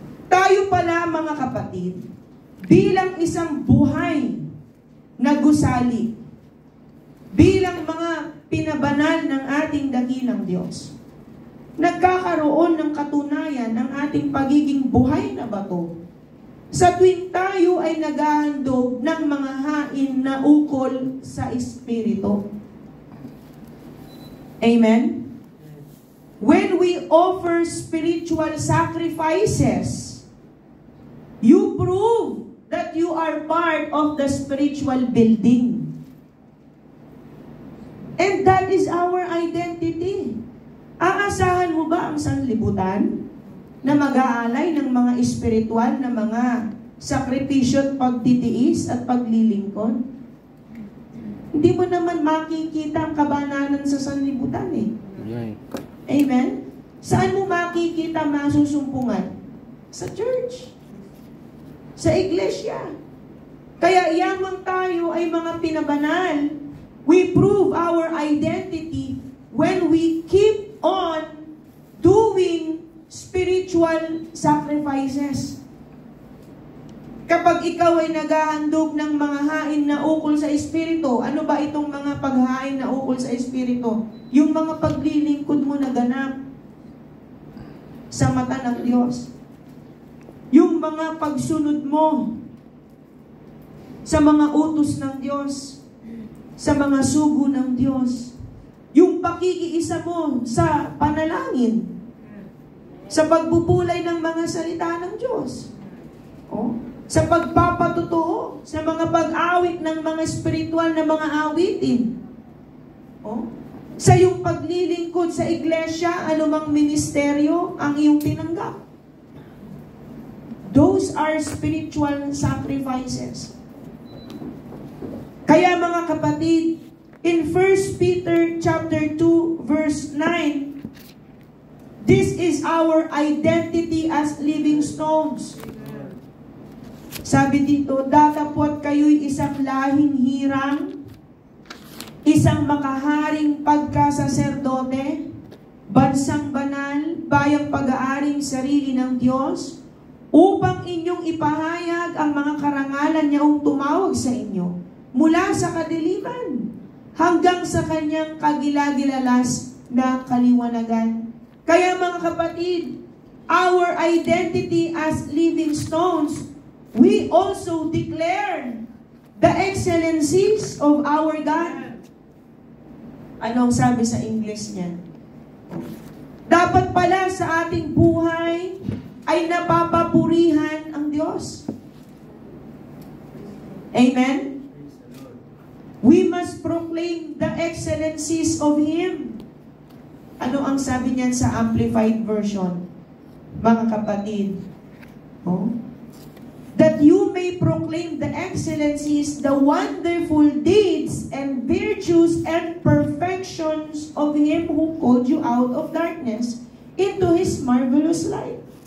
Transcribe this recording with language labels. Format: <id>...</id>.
<tl>Tayo pala, mga kapatid, bilang isang buhay na gusali, bilang mga pinabanal ng ating dakilang Diyos, nagkakaroon ng katunayan ng ating pagiging buhay na bato sa tuwing tayo ay naghahandog ng mga hain na ukol sa Espiritu. Amen?</tl> <en>When we offer spiritual sacrifices, you prove that you are part of the spiritual building. And that is our identity.</en> <tl>Aasahan mo ba ang sanlibutan na mag-aalay ng mga espiritual na mga sakripisyo at pagtitiis at paglilingkod? Hindi mo naman makikita ang kabananan sa sanlibutan eh. Amen? Saan mo makikita masusumpungan? Sa church. Sa iglesia. Kaya yamang tayo ay mga pinabanal.</tl> <en>We prove our identity when we keep on doing spiritual sacrifices.</en> <tl>Kapag ikaw ay naghahandog ng mga hain na ukol sa Espiritu, ano ba itong mga paghain na ukol sa Espiritu? Yung mga paglilingkod mo na ganap sa mata ng Diyos. Yung mga pagsunod mo sa mga utos ng Diyos, sa mga sugo ng Diyos. Yung pakikiisa mo sa panalangin, sa pagbubulay ng mga salita ng Diyos. Sa pagpapatotoo, sa mga pag-awit ng mga spiritual na mga awitin. Sa iyong paglilingkod sa iglesia, anumang ministeryo ang iyong tinanggap.</tl> <en>Those are spiritual sacrifices.</en> <tl>Kaya mga kapatid,</tl> <en>in 1 Peter chapter 2 verse 9, this is our identity as living stones.</en> <tl>Sabi dito, datapot kayo'y isang lahing hirang, isang makaharing pagkasaserdote, bansang banal, bayang pag-aaring sarili ng Diyos, upang inyong ipahayag ang mga karangalan niyaong tumawag sa inyo, mula sa kadiliman hanggang sa kanyang kagilagilalas na kaliwanagan. Kaya mga kapatid,</tl> <en>our identity as living stones, we also declare the excellencies of our God.</en> <tl>Anong sabi sa English niya? Dapat pala sa ating buhay ay napapapurihan ang Diyos. Amen?</tl> <en>We must proclaim the excellencies of Him.</en> <tl>Ano ang sabi niyan sa Amplified Version? Mga kapatid,</tl> <en>that you may proclaim the excellencies, the wonderful deeds and virtues and perfections of Him who called you out of darkness into His marvelous light.</en>